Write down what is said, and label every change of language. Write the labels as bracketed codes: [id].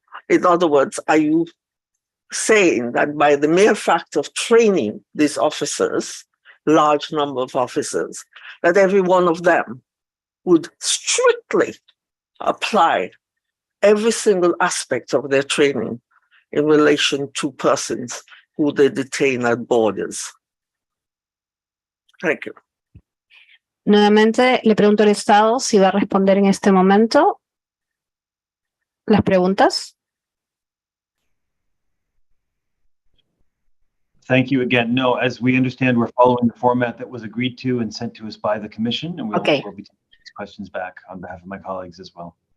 [en] In other words, are you saying that by the mere fact of training these officers, large number of officers, that every one of them would strictly apply every single aspect of their training in relation to persons who they detain at borders? Thank you. [es] Nuevamente le pregunto al Estado si va a responder en este momento las preguntas. [en] Thank you again. No, as we understand, we're following the format that was agreed to and sent to us by the Commission, and we'll be taking these questions back on behalf of my colleagues as well.